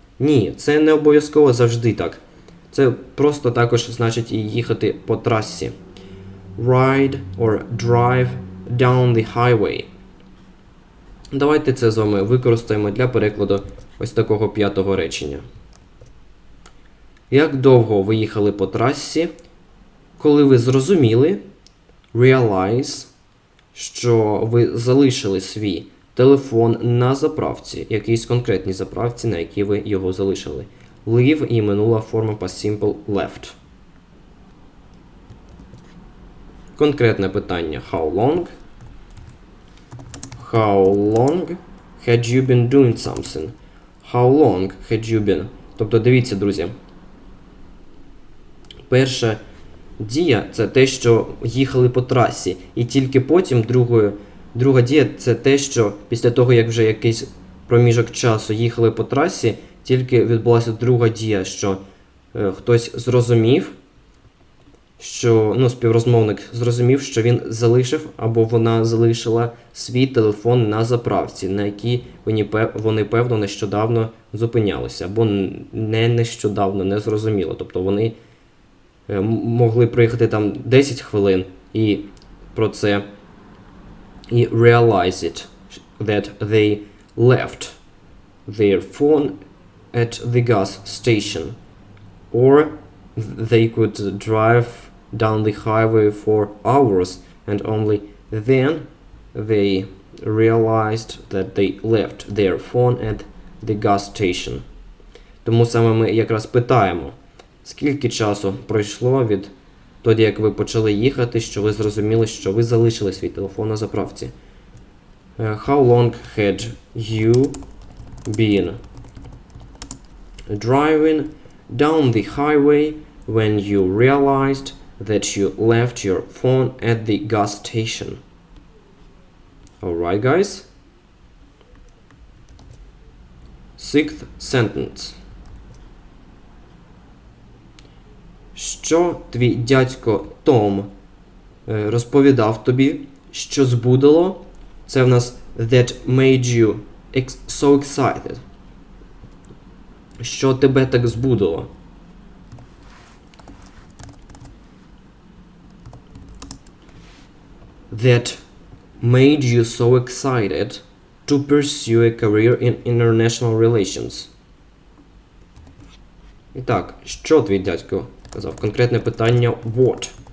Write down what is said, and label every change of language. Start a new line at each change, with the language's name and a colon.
Ukrainian: Ні, це не обов'язково завжди так. Це просто також значить і їхати по трасі.
English: Ride or drive down the highway.
Ukrainian: Давайте це з вами використаємо для перекладу ось такого п'ятого речення. Як довго ви їхали по трасі, коли ви зрозуміли, realize, що ви залишили свій телефон на заправці, якійсь конкретній заправці, на якій ви його залишили.
English: Leave
Ukrainian: і минула форма
English: past simple left.
Ukrainian: Конкретне питання
English: how long? How long had you been doing something? How long had you been?
Ukrainian: Тобто, дивіться, друзі. Перша дія – це те, що їхали по трасі. І тільки потім друга дія – це те, що після того, як вже якийсь проміжок часу їхали по трасі, тільки відбулася друга дія, що хтось зрозумів, що співрозмовник зрозумів, що він залишив або вона залишила свій телефон на заправці, на якій вони певно нещодавно зупинялися, або не нещодавно, не зрозуміло. Тобто вони могли приїхати там 10 хвилин і про це і
English: realize it, that they left their phone at the gas station, or they could drive down the highway for hours and only then they realized that they left their phone at the gas station.
Ukrainian: Тому саме ми якраз питаємо, скільки часу пройшло від тоді, як ви почали їхати, що ви зрозуміли, що ви залишили свій телефон на заправці.
English: How long had you been driving down the highway when you realized that you left your phone at the gas station? Alright, guys? Sixth sentence.
Ukrainian: Що твій дядько Том розповідав тобі, що збудило? Це в нас
English: that made you so excited.
Ukrainian: Що тебе так збудило?
English: That made you so excited to pursue a career in international relations.
Ukrainian: І так, що твій дядько казав? Конкретне питання what.